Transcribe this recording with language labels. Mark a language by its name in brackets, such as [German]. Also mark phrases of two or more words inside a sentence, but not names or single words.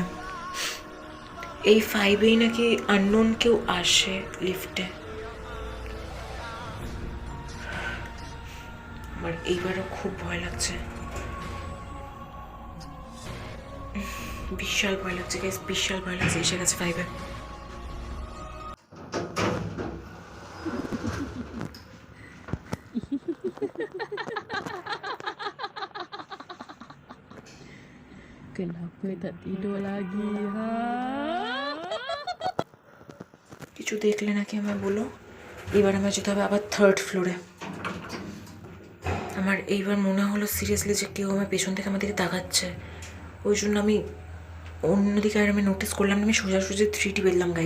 [Bangla] এই 5-এই নাকি আননোন কেউ আসে লিফটে। আমার এইবারও খুব ভয় লাগছে, বিশাল ভয় লাগছে গাইস, বিশাল ভয় লাগছে। এসে গেছে 5-এ। [Malay] Kenapa tak tidur lagi ha? [Bangla] কিছু দেখলে নাকি আমায় বলো। এবার আমার যেতে হবে আবার 3rd ফ্লোরে। আমার এইবার মনে হলো সিরিয়াসলি যে কেউ আমার পেছন থেকে আমাদেরকে তাকাচ্ছে, ওই জন্য আমি অন্যদিকে আর আমি নোটিস করলাম না, আমি সোজাসুজি 3টি বেরলাম গাইস।